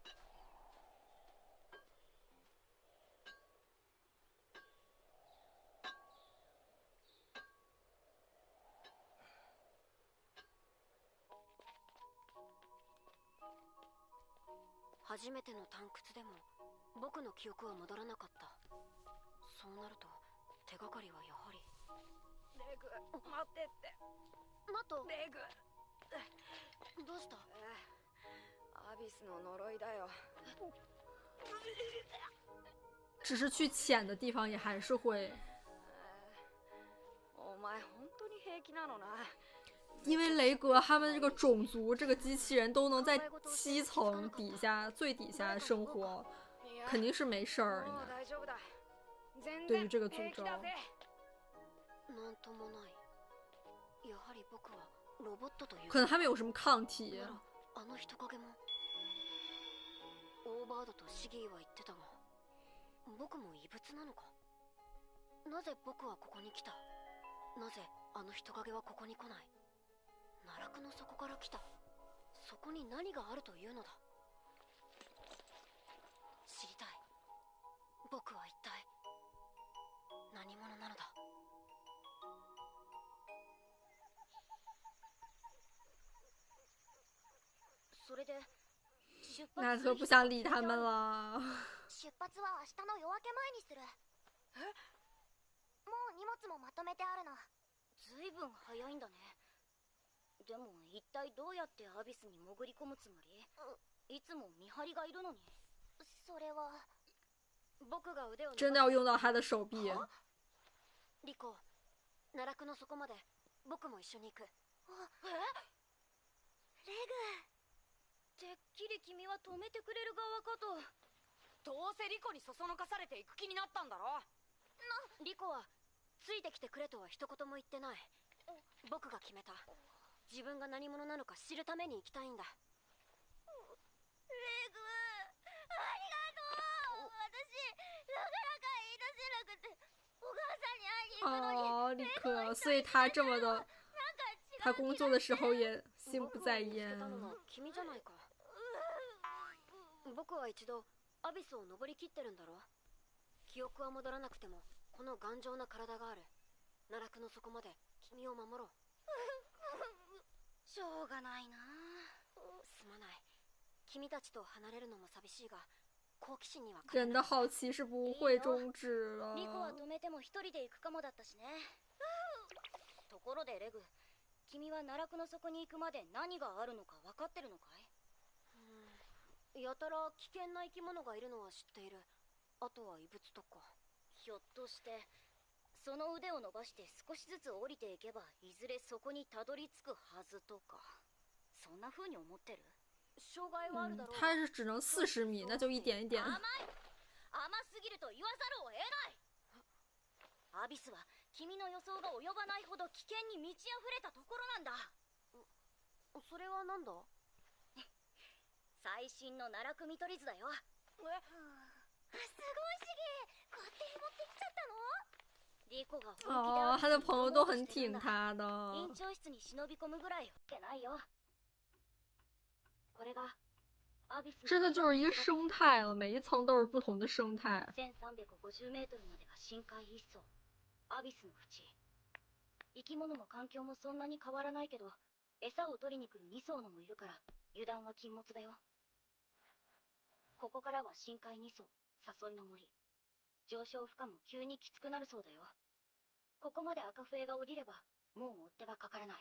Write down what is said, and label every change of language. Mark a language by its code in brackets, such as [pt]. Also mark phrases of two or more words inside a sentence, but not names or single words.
[ja] 初めての探掘でも僕の記憶は戻らなかった。そうなると手がかりはやはり。レグ待ってって。マト、レグどうした？アビスの呪いだよ。 [zh] 只是去浅的地方也还是会， [ja] お前本当に平気なのな。 [zh] 因为雷格他们这个种族这个机器人都能在7层底下最底下生活，肯定是没事儿。 [ja] もう大丈夫だ。 [zh] 对于这个诅咒， [ja] なんともない。やはり僕はロボットという。 [zh] 可能他们有什么抗体。 [ja] ならあの人影も。オーバードとシギーは言ってたが、僕も異物なのか。なぜ僕はここに来た？なぜあの人影はここに来ない？奈落の底から来た。そこに何があるというのだ。知りたい。僕は一体何者なのだ。それで出発 [zh] 奈特不想理他们了。 [ja] 出発は明日の夜明け前にする。もう荷物もまとめてあるの。ずいぶん早いんだね。でも一体どうやってアビスに潜り込むつもり？いつも見張りがいるのに。それは僕が腕を [zh] 真的要用到他的手臂。 [ja] リコ、奈落の底まで僕も一緒に行く。レてっきり君は止めてくれる側かと。どうせリコにそそのかされていく気になったんだろ。リコはついてきてくれとは一言も言ってない。僕が決めた。自分が何者なのか知るために行きたいんだ。グ、ありがとう。私なかなか言い出せなくて、お母さんに会いに行くのに。 [zh] 哦，立刻，所以他这么的，他工作的时候也心不在焉。 [ja] 君じゃないか。僕は一度アビスを登りきってるんだろ。記憶は戻らなくてもこの頑丈な体がある。奈落の底まで君を守ろう。しょうがないな。すまない。君たちと離れるのも寂しいが、好奇心には [zh] 人的好奇是不会终止了。 [ja] リコは止めても一人で行くかもだったしね。ところでレグ、君は奈落の底に行くまで何があるのか分かってるのかい？やたら危険な生き物がいるのは知っている。あとは異物とか。ひょっとしてその腕を伸ばして少しずつ降りていけばいずれそこにたどり着くはずとか、そんな風に思ってる？障害はあるだろう。 [zh] 他是只能40米，那就一点一点。 [ja] 甘すぎると言わざるを得ない。アビスは君の予想が及ばないほど危険に満ち溢れたところなんだ。それはなんだ？最新の奈落見取り図だよ。すごいシギ、勝手に持ってきちゃったの？リコが [zh] 哦，他的朋友都很挺他的。 [ja] 院長室に忍び込むぐらいわけないよ。これがアビス。 [zh] 真的就是一个生态了，每一层都是不同的生态。 [ja] 1350 メートルまでが深海一層、アビスの淵。生き物も環境もそんなに変わらないけど、餌を取りに来る2層のもいるから油断は禁物だよ。ここからは深海2層、誘いの森。上昇負荷も急にきつくなるそうだよ。ここまで赤笛が降りればもう追っ手がかからない。